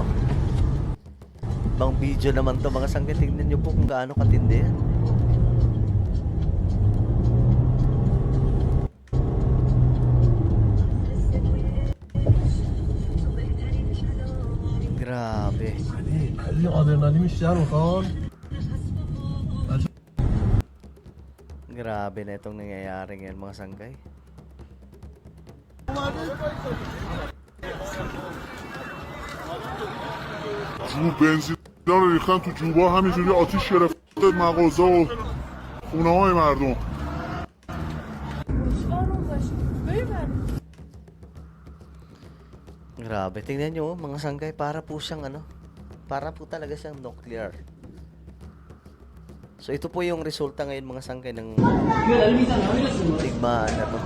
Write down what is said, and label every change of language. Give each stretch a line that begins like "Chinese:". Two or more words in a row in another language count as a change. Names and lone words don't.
Filipino: Ibang video naman to mga sangkay. Tingnan nyo po kung gaano katindi yan. Grabe.
Persian: خیلی آدرنالین بیشتر میخوان
Filipino: Grabe na itong nangyayari ngayon mga sangkay.
Persian: جو بنزین رو ریختن تو جوبا همینجوری آتیش گرفته مغازه و خونه های مردم
Filipino: Grabe. Tingnan nyo mga sangkay. Para po siyang ano. Para po talaga siyang nuclear. So ito po yung resulta ngayon mga sangkay ng digmaan na to.